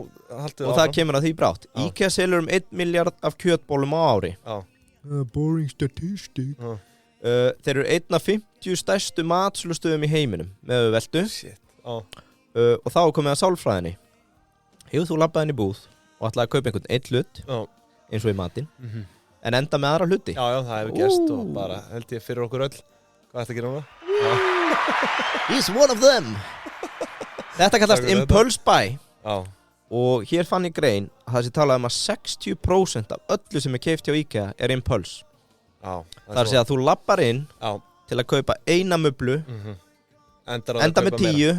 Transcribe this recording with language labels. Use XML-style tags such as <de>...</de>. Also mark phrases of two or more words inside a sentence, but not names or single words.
<is>og það kemur að því brátt IKEA selur 1 miljard af kjötbólum á ári</is> <en>boring statistic</en> <is>þeir eru 1 af 50 stærstu matsölustöðum í heiminum með veltu og þá komið að sálfræðinni hefur þú labbað inn í búð og ætlaði að kaupa einhvern einn hlut eins og í matinn en enda með aðra hluti já, það hefur gerst og bara held ég fyrir okkur öll hvað ætti að gera núna?</is> <en>He's one of them</en> <is>Þetta kallast</is> <en>impulse buy</en> <is>og hér fann ég grein að það sé talað að 60% af öllu sem er keypt hjá IKEA er impulse það er að segja að þú lappar inn til að kaupa eina möblu enda með 10</is>